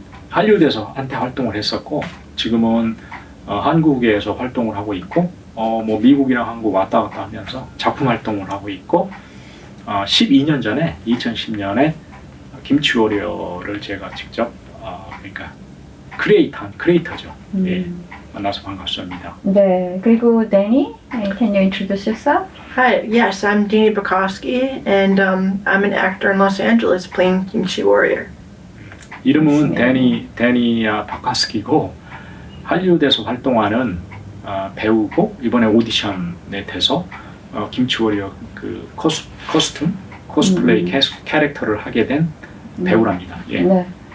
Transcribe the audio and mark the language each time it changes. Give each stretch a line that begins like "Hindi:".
Korean: 할리우드에서 한때 활동을 했었고 지금은 한국에서 활동을 하고 있고 미국이랑 한국 왔다 갔다 하면서 작품 활동을 하고 있고 12년 전에 2010년에 김치 워리어를 제가 직접 그러니까 크리에이터한 크리에이터죠. 예, 만나서 반갑습니다. 네, 그리고
English: Danny, can you introduce yourself? Hi, yes, I'm Dini Bukowski, and I'm an actor in Los Angeles playing Kimchi Warrior.
Korean: 이름은 데니 바카스키고 할리우드에서 활동하는 배우고 이번에 오디션에 돼서 김치 워리어 그 코스플레이 캐릭터를 하게 된 배우랍니다. 예. 네.